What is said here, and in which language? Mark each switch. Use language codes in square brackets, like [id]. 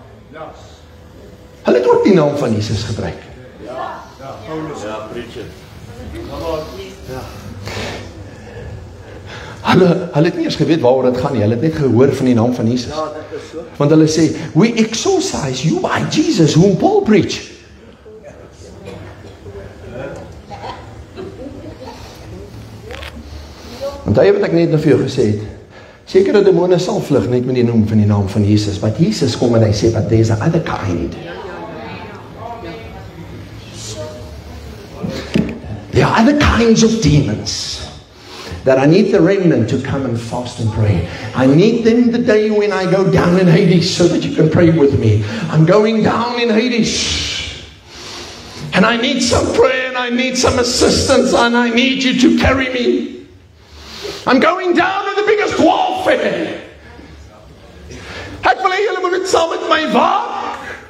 [af] Hulle het ook die naam van Jesus gebruik. Ja, [en] preach it. [af] Hulle het nie eens geweet waaroor dit gaan nie, hulle het net gehoor van die naam van Jesus. Want hulle sê, [en] we exorcise you by Jesus, whom Paul preached. [af] Onthou wat ek net nou vir jou gesê het, sekere demone sal vlug net met die noem van die naam van Jesus, [en] but [af] Jesus kom en hy sê, [en] but there's a other kind. There are other kinds of demons that I need the remnant to come and fast and pray. I need them the day when I go down in Hades so that you can pray with me. I'm going down in Hades. And I need some prayer and I need some assistance and I need you to carry me. I'm going down in the biggest warfare. [af] Ek wil hê julle moet dit saam met my waak.